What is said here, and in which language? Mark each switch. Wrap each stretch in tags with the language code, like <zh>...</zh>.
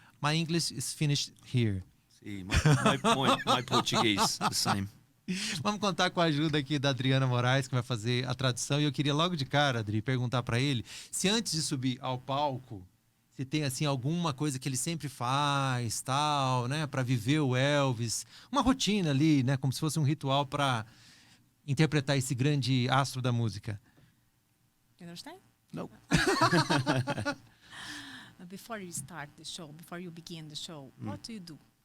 <en>My English is finished here. See, my Portuguese, the same.</en> <pt>Vamos contar com a ajuda aqui da Adriana Moraes, que vai fazer a tradução. E eu queria logo de cara, Adri, perguntar para ele se antes de subir ao palco, se tem assim alguma coisa que ele sempre faz, tal, né, para viver o Elvis, uma rotina ali, né, como se fosse um ritual para interpretar esse grande astro da música.</pt> <en>You understand? No. Before you start the show, before you begin the show, what do you do?</en>